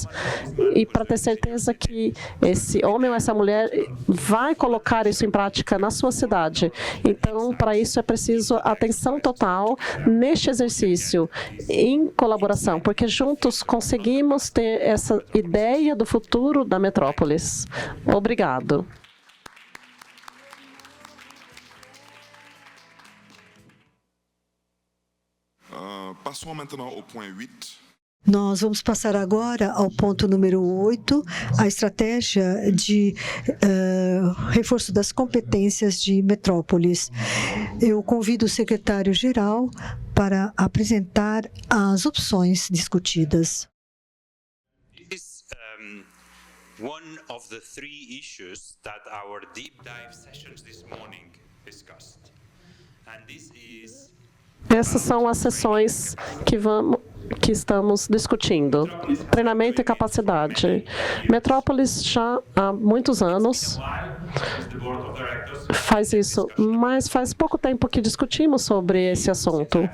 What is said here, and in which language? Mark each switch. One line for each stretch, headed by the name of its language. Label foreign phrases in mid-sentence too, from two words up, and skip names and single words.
Portuguese: E para ter certeza que esse homem ou essa mulher vai colocar isso em prática na sua cidade. Então, para isso é preciso atenção total neste exercício, em colaboração, porque juntos conseguimos ter essa ideia do futuro da metrópolis. Obrigado.
French: Passons maintenant au point 8.
Portuguese: Nós vamos passar agora ao ponto número 8, a estratégia de reforço das competências de metrópoles. Eu convido o secretário-geral para apresentar as opções discutidas.
English: One of the three issues that our deep dive sessions this morning discussed. And this is
Portuguese: Essas são as sessões que estamos discutindo. Treinamento e capacidade. Metrópolis já há muitos anos faz isso, mas faz pouco tempo que discutimos sobre esse assunto.